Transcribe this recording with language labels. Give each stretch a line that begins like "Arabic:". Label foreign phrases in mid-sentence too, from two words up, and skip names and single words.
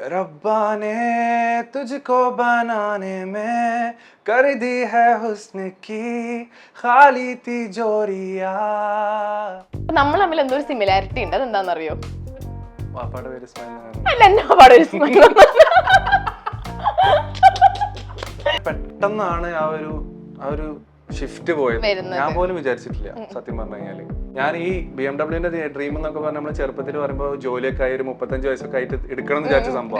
Hindi: रब्बा ने तुझको बनाने में कर दी है हुस्न की खाली तिजोरिया.
Malayalam: നമ്മൾ തമ്മിൽ എന്തോ ഒരു സിമിലാരിറ്റി ഉണ്ട്. അതെന്താണെന്നറിയോ? വാപ്പാടെ പേര് ഇസ്മായിൽ. അല്ല, എന്നെ പാടെ ഒരു ഇസ്മായിൽ. പെട്ടെന്നാണ് ആ ഒരു ഷിഫ്റ്റ് പോയത്. ഞാൻ പോലും വിചാരിച്ചിട്ടില്ല സത്യം പറഞ്ഞു കഴിഞ്ഞാല്. ഞാൻ ഈ BMW ഡ്രീം എന്നൊക്കെ പറഞ്ഞ നമ്മള് ചെറുപ്പത്തിൽ പറയുമ്പോ ജോലിയൊക്കെ ആയി ഒരു 35 വയസ്സൊക്കെ ആയിട്ട് എടുക്കണം എന്ന് വിചാരിച്ച സംഭവം.